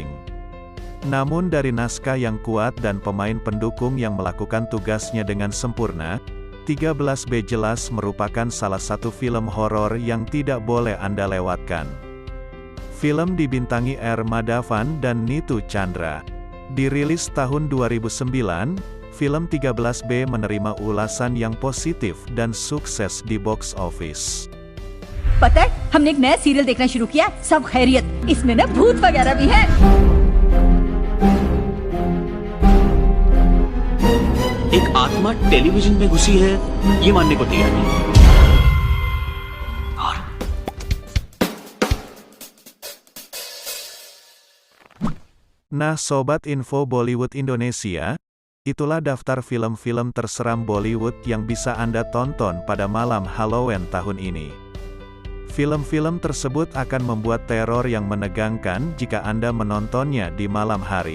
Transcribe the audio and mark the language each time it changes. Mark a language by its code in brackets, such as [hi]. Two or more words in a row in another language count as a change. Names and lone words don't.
[id] Namun dari naskah yang kuat dan pemain pendukung yang melakukan tugasnya dengan sempurna, 13B jelas merupakan salah satu film horor yang tidak boleh Anda lewatkan. Film dibintangi R. Madhavan dan Neetu Chandra. Dirilis tahun 2009, film 13B menerima ulasan yang positif dan sukses di [en] box office. [hi] पता है हमने एक नया सीरियल देखना शुरू किया सब खैरियत इसमें ना भूत वगैरह भी है एक आत्मा टेलीविजन में घुसी है ये मानने को तैयार नहीं और [id] Nah Sobat Info Bollywood Indonesia, itulah daftar film-film terseram Bollywood yang bisa Anda tonton pada malam Halloween tahun ini. Film-film tersebut akan membuat teror yang menegangkan jika Anda menontonnya di malam hari.